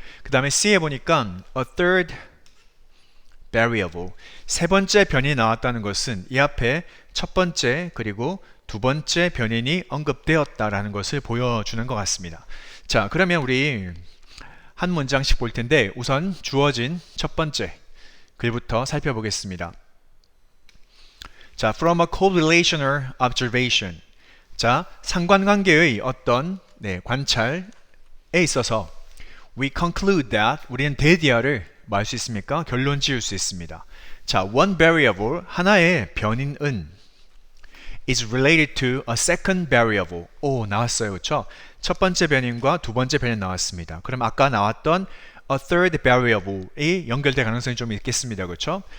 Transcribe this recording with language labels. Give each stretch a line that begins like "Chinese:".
Korean: 그 다음에 C에 보니까
English: a third variable
Korean: 세 번째 변이 나왔다는 것은 이 앞에 첫 번째 그리고 두 번째 변인이 언급되었다라는 것을 보여주는 것 같습니다. 자, 그러면 우리 한 문장씩 볼 텐데 우선 주어진 첫 번째 글부터 살펴보겠습니다.
English: 자, from a correlational observation.
Korean: 자, 상관관계의 어떤 관찰에 있어서
English: we conclude that
Korean: 우리는 대디아를 뭐 할 수 있습니까? 결론 지을 수 있습니다.
English: 자, one variable
Korean: 하나의 변인은
English: is related to a second variable.
Korean: 오, 나왔어요. 그렇죠? 첫 번째 변인과 두 번째 변인 나왔습니다. 그럼 아까 나왔던
English: a third variable
Korean: 이 연결될 가능성이 좀 있겠습니다. 그렇죠?